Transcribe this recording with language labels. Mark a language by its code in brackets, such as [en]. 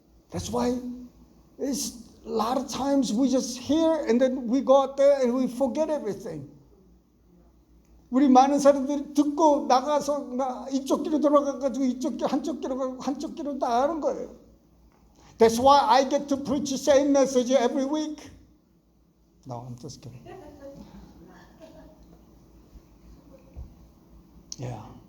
[en] That's why it's a lot of times we just hear and then we go out there and we forget everything. [ko] 우리 많은 사람들이 듣고 나가서 이쪽 길로 돌아가가지고 한쪽 길로 가고 한쪽 길로 나가는 거예요. [en] That's why I get to preach the same message every week. No, I'm just kidding. Yeah.